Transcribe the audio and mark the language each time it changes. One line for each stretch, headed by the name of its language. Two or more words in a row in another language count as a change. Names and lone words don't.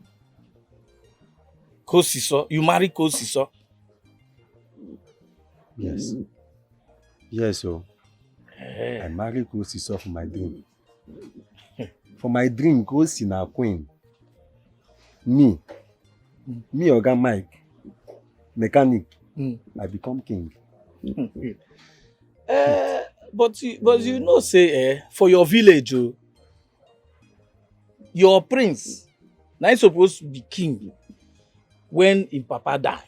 Nigerian Pidgin: Kosiso, you marry Kosiso. Yes. Yes, oh. I marry Kosiso for my dream. For my dream, Kosi na queen. Me, Oga Mike, mechanic, I become king. But you know say for your village, your prince now he's supposed to be king when his papa die.